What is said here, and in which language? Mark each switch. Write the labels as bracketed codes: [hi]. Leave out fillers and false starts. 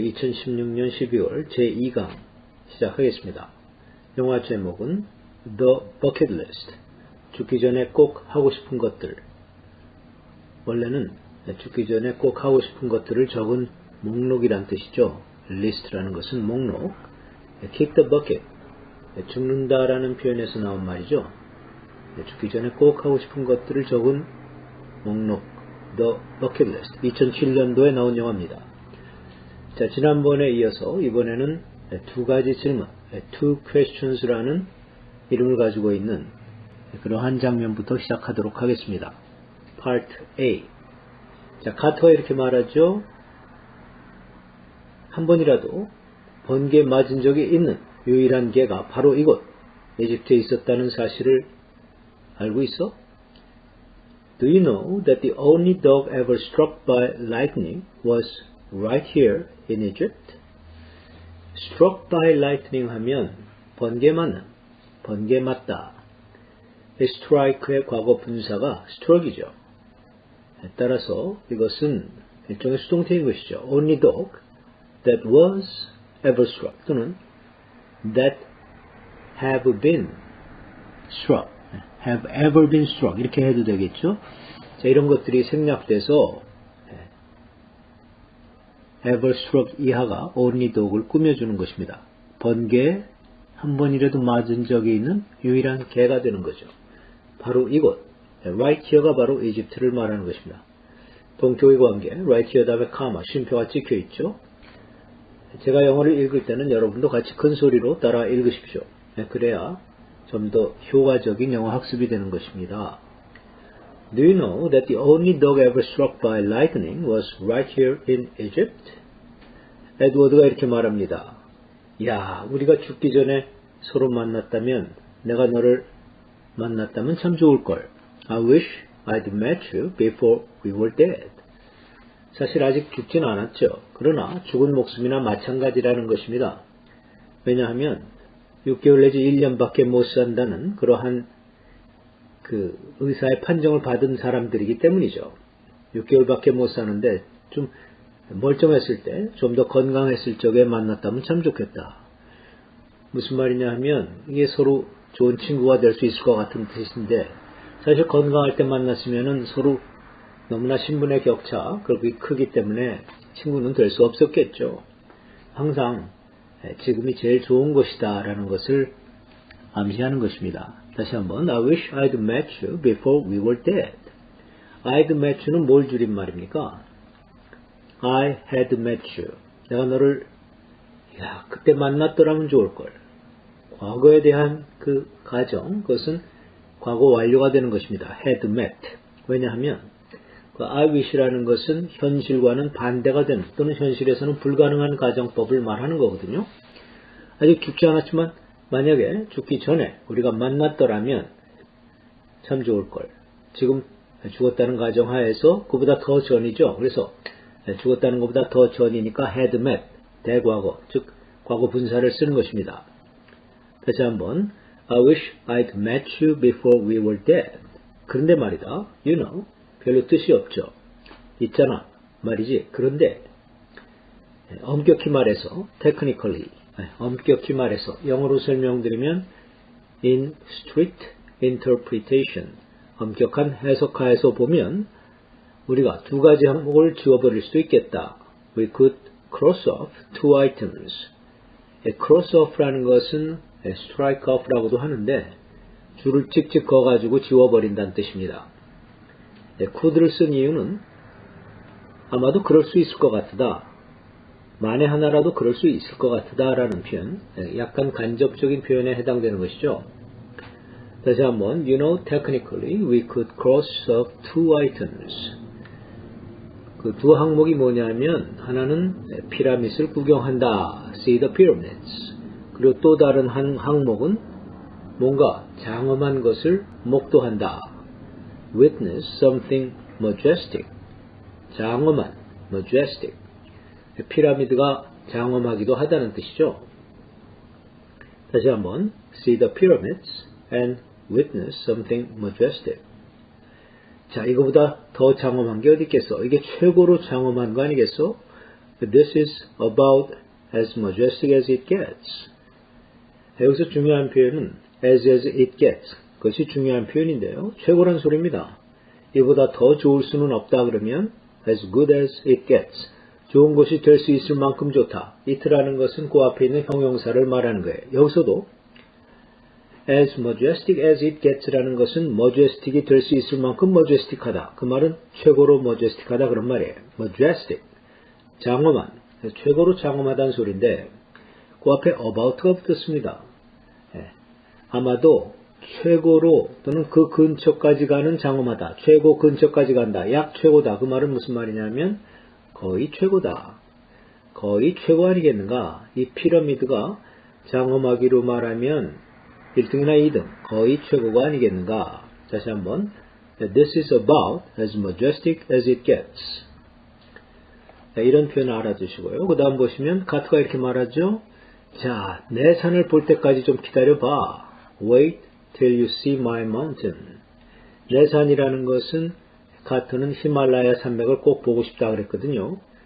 [ko] 2016년 12월 제2강 시작하겠습니다. 영화 제목은 The Bucket List. 죽기 전에 꼭 하고 싶은 것들. 원래는 죽기 전에 꼭 하고 싶은 것들을 적은 목록이란 뜻이죠. List라는 것은 목록. [en] Kick the bucket. [ko] 죽는다라는 표현에서 나온 말이죠. 죽기 전에 꼭 하고 싶은 것들을 적은 목록. [en] The Bucket List. [ko] 2007년도에 나온 영화입니다. 자, 지난번에 이어서 이번에는 두 가지 질문, Two Questions라는 이름을 가지고 있는 그러한 장면부터 시작하도록 하겠습니다. [en] Part A. [ko] 자, 카터가 이렇게 말하죠. 한 번이라도 번개에 맞은 적이 있는 유일한 개가 바로 이곳 이집트에 있었다는 사실을 알고 있어? [en] Do you know that the only dog ever struck by lightning was right here in Egypt? [ko] Struck by lightning 하면 번개 맞는, 번개 맞다. strike의 과거 분사가 struck이죠. 따라서 이것은 일종의 수동태인 것이죠. [en] Only dog that was ever struck 또는 that have been struck. have ever been struck [ko] 이렇게 해도 되겠죠. 자, 이런 것들이 생략돼서 ever struck 이하가 only dog을 꾸며주는 것입니다. 번개에 한 번이라도 맞은 적이 있는 유일한 개가 되는 거죠. 바로 이곳 right here가 바로 이집트를 말하는 것입니다. 동격의 관계 right here 다음에 카마 쉼표가 찍혀 있죠. 제가 영어를 읽을 때는 여러분도 같이 큰 소리로 따라 읽으십시오. 그래야 좀 더 효과적인 영어 학습이 되는 것입니다. [en] Do you know that the only dog ever struck by lightning was right here in Egypt? [ko] 에드워드가 이렇게 말합니다. 야, 우리가 죽기 전에 서로 만났다면, 내가 너를 만났다면 참 좋을걸. [en] I wish I'd met you before we were dead. [ko] 사실 아직 죽진 않았죠. 그러나 죽은 목숨이나 마찬가지라는 것입니다. 왜냐하면 6개월 내지 1년밖에 못 산다는 그러한 그 의사의 판정을 받은 사람들이기 때문이죠. 6개월밖에 못 사는데 좀 멀쩡했을 때, 좀 더 건강했을 적에 만났다면 참 좋겠다. 무슨 말이냐 하면 이게 서로 좋은 친구가 될 수 있을 것 같은 뜻인데 사실 건강할 때 만났으면은 서로 너무나 신분의 격차 그렇게 크기 때문에 친구는 될 수 없었겠죠. 항상 지금이 제일 좋은 것이다 라는 것을 암시하는 것입니다. 다시 한번 [en] I wish I'd met you before we were dead. I'd met you는 [ko] 뭘 줄임말입니까? [en] I had met you. [ko] 내가 너를 그때 만났더라면 좋을걸. 과거에 대한 그 가정 그것은 과거 완료가 되는 것입니다. [en] had met. [ko] 왜냐하면 그 I wish라는 것은 현실과는 반대가 되는 또는 현실에서는 불가능한 가정법을 말하는 거거든요. 아직 죽지 않았지만 만약에 죽기 전에 우리가 만났더라면 참 좋을걸. 지금 죽었다는 가정하에서 그보다 더 전이죠. 그래서 죽었다는 것보다 더 전이니까 had met, 대과거, 즉 과거 분사를 쓰는 것입니다. 다시 한번 [en] I wish I'd met you before we were dead. [ko] 그런데 말이다. You know. 별로 뜻이 없죠. 있잖아 말이지. 그런데 엄격히 말해서 technically 엄격히 말해서 영어로 설명드리면 [en] in strict interpretation [ko] 엄격한 해석하에서 보면 우리가 두 가지 항목을 지워버릴 수도 있겠다. [en] We could cross off two items. [ko] cross off라는 것은 strike off라고도 하는데 줄을 찍찍 그어가지고 지워버린다는 뜻입니다. could를 쓴 이유는 아마도 그럴 수 있을 것 같다. 만에 하나라도 그럴 수 있을 것 같다 라는 표현, 약간 간접적인 표현에 해당되는 것이죠. 다시 한번 [en] You know technically we could cross off two items. [ko] 그 두 항목이 뭐냐면 하나는 피라밋을 구경한다. [en] See the pyramids. [ko] 그리고 또 다른 한 항목은 뭔가 장엄한 것을 목도한다. [en] Witness something majestic. [ko] 장엄한, majestic. 피라미드가 장엄하기도 하다는 뜻이죠. 다시 한번, [en] see the pyramids and witness something majestic. [ko] 자, 이거보다 더 장엄한 게 어디 있겠어? 이게 최고로 장엄한 거 아니겠어? [en] This is about as majestic as it gets. [ko] 여기서 중요한 표현은 [en] as it gets. [ko] 그것이 중요한 표현인데요. 최고란 소리입니다. 이보다 더 좋을 수는 없다 그러면 [en] as good as it gets. [ko] 좋은 것이 될 수 있을 만큼 좋다. it라는 것은 그 앞에 있는 형용사를 말하는 거예요. 여기서도 [en] as majestic as it gets [ko] 라는 것은 majestic이 될 수 있을 만큼 majestic하다. 그 말은 최고로 majestic하다 그런 말이에요. majestic, 장엄한, 최고로 장엄하다는 소리인데 그 앞에 about가 붙었습니다. 아마도 최고로 또는 그 근처까지 가는 장엄하다. 최고 근처까지 간다. 약 최고다. 그 말은 무슨 말이냐면 거의 최고다. 거의 최고 아니겠는가? 이 피라미드가 장엄하기로 말하면 1등이나 2등, 거의 최고가 아니겠는가? 다시 한번 [en] This is about as majestic as it gets. [ko] 이런 표현을 알아두시고요. 그 다음 보시면 가트가 이렇게 말하죠. 자, 내 산을 볼 때까지 좀 기다려봐. [en] Wait till you see my mountain. [ko] 내 산이라는 것은 가트는 히말라야 산맥을 꼭 보고 싶다 그랬거든요.